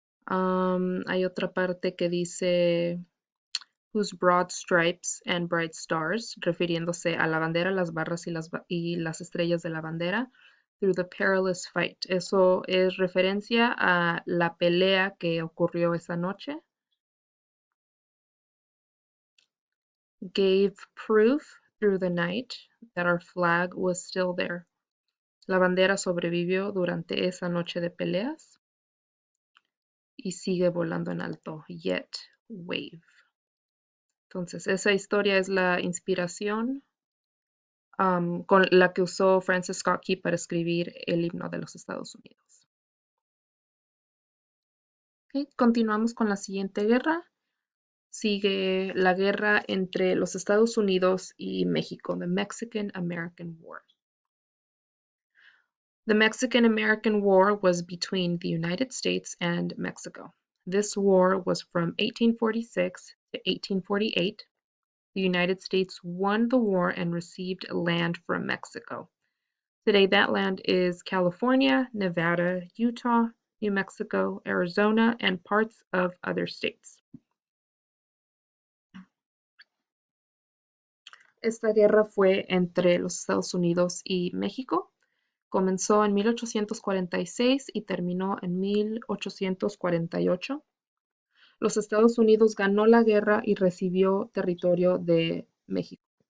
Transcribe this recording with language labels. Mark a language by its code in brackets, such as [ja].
[es] Hay otra parte que dice [en] whose broad stripes and bright stars, [es] refiriéndose a la bandera, las barras y las estrellas de la bandera, [en] through the perilous fight. [es] Eso es referencia a la pelea que ocurrió esa noche. [en] Gave proof through the night that our flag was still there. [es] La bandera sobrevivió durante esa noche de peleas y sigue volando en alto, [en] yet wave. [es] Entonces, esa historia es la inspiración con la que usó Francis Scott Key para escribir el himno de los Estados Unidos. Okay, continuamos con la siguiente guerra. Sigue la guerra entre los Estados Unidos y México, [en] the Mexican-American War. The Mexican-American War was between the United States and Mexico. This war was from 1846 to 1848. The United States won the war and received land from Mexico. Today, that land is California, Nevada, Utah, New Mexico, Arizona, and parts of other states. [es] Esta guerra fue entre los Estados Unidos y México. Comenzó en 1846 y terminó en 1848. Los Estados Unidos ganó la guerra y recibió territorio de México.